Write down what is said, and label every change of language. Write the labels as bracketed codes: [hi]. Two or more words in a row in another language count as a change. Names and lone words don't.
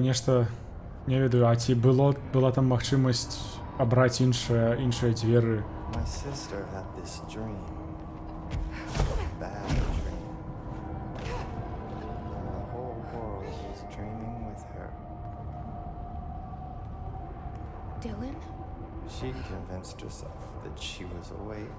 [be] нешта не ведаю, а ці была там магчымасць абраць іншыя дзверы. [en] My sister had this dream. Bad dream. And the whole world was dreaming with her. Dylan? She convinced herself that she was awake.